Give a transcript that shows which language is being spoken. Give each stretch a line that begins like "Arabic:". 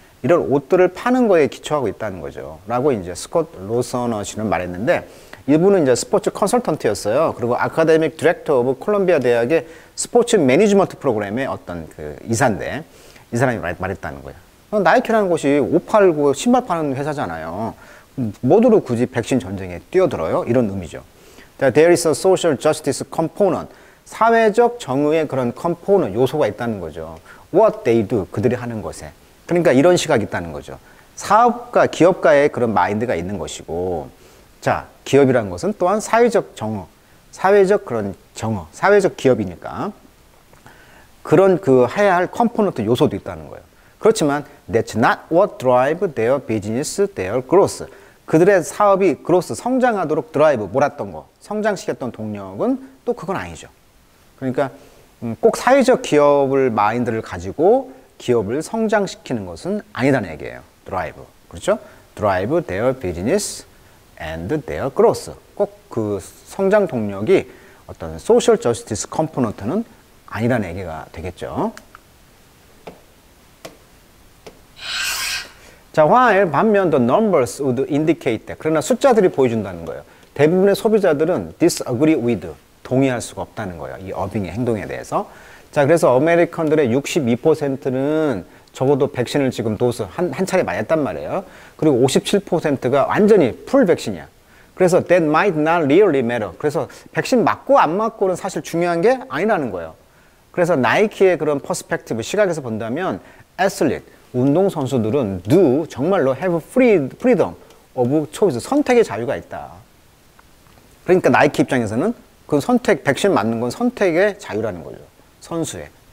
Korean: 이런 옷들을 파는 거에 기초하고 있다는 거죠. 라고 이제 스콧 로서너 씨는 말했는데, 이분은 이제 스포츠 컨설턴트였어요. 그리고 아카데믹 디렉터 오브 콜롬비아 대학의 스포츠 매니지먼트 프로그램의 어떤 그 이사인데, 이 사람이 말했다는 거예요. 나이키라는 곳이 옷 팔고 신발 파는 회사잖아요. 모두로 굳이 백신 전쟁에 뛰어들어요? 이런 의미죠.
English: There is a social justice component.
Korean: 사회적 정의의 그런 component, 요소가 있다는 거죠.
English: What they do,
Korean: 그들이 하는 것에. 그러니까 이런 시각이 있다는 거죠. 사업가, 기업가의 그런 마인드가 있는 것이고, 자, 기업이라는 것은 또한 사회적 정의, 사회적 그런 정의, 사회적 기업이니까 그런 그 해야 할 컴포넌트 요소도 있다는 거예요. 그렇지만
English: that's not what drive their business, their growth.
Korean: 그들의 사업이 growth, 성장하도록 드라이브, 몰았던 거, 성장시켰던 동력은 또 그건 아니죠. 그러니까 꼭 사회적 기업을 마인드를 가지고 기업을 성장시키는 것은 아니다는 얘기예요. 드라이브. 그렇죠?
English: drive their business and their growth.
Korean: 꼭 그 성장 동력이 어떤 social justice 컴포넌트는 아니라는 얘기가 되겠죠. 자,
English: while
Korean: 반면
English: the numbers would indicate that.
Korean: 그러나 숫자들이 보여준다는 거예요. 대부분의 소비자들은
English: disagree with,
Korean: 동의할 수가 없다는 거예요. 이 어빙의 행동에 대해서. 자, 그래서 아메리칸들의 62%는 적어도 백신을 지금 도수 한 차례 맞았단 말이에요. 그리고 57%가 완전히 풀 백신이야. 그래서
English: that might not really matter.
Korean: 그래서 백신 맞고 안 맞고는 사실 중요한 게 아니라는 거예요. 그래서 나이키의 그런 퍼스펙티브, 시각에서 본다면 애슬릿, 운동선수들은 do 정말로
English: have freedom of choice,
Korean: 선택의 자유가 있다. 그러니까 나이키 입장에서는 그 선택, 백신 맞는 건 선택의 자유라는 거죠. 선수의.